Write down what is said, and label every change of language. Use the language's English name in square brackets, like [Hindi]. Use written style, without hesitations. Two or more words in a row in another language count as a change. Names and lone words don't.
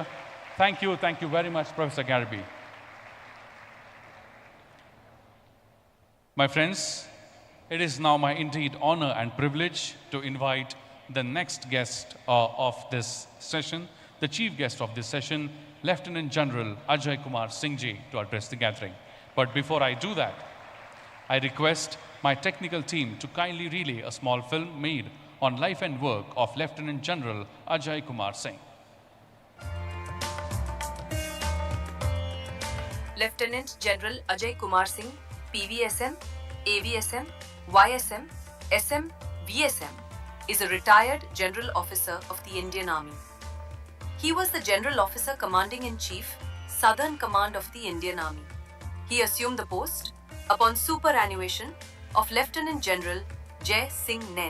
[English] Thank you very much, Professor Garibay. My friends, it is now my indeed honor and privilege to invite the next guest of this session, the chief guest of this session, Lieutenant General Ajay Kumar Singh Ji, to address the gathering. But before I do that, I request my technical team to kindly relay a small film made on life and work of Lieutenant General Ajay Kumar Singh. Lieutenant General Ajay Kumar Singh, PVSM, AVSM, YSM, SM, VSM, is a retired General Officer of the Indian Army. He was the General Officer Commanding-in-Chief, Southern Command of the Indian Army. He assumed the post upon superannuation of Lieutenant General Jai Singh Nain.